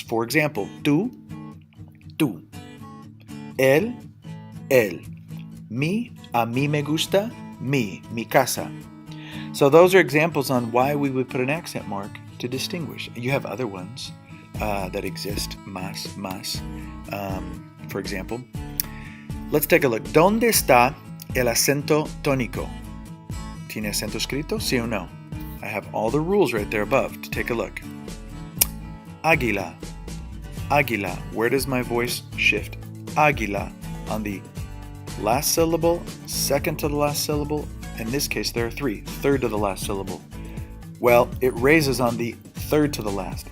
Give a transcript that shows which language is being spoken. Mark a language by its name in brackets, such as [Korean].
[English] For example, tú, tú. Él, él. [Spanish] A mí me gusta, mi casa. [English] So those are examples on why we would put an accent mark to distinguish. You have other ones that exist, más. For example, let's take a look. [Spanish] ¿Dónde está el acento tónico? ¿Tiene acento escrito? ¿Sí o no? [English] I have all the rules right there above to take a look. Águila. Águila. Where does my voice shift? Águila. On the last syllable, second to the last syllable. In this case, there are three. Third to the last syllable. Well, it raises on the third to the last.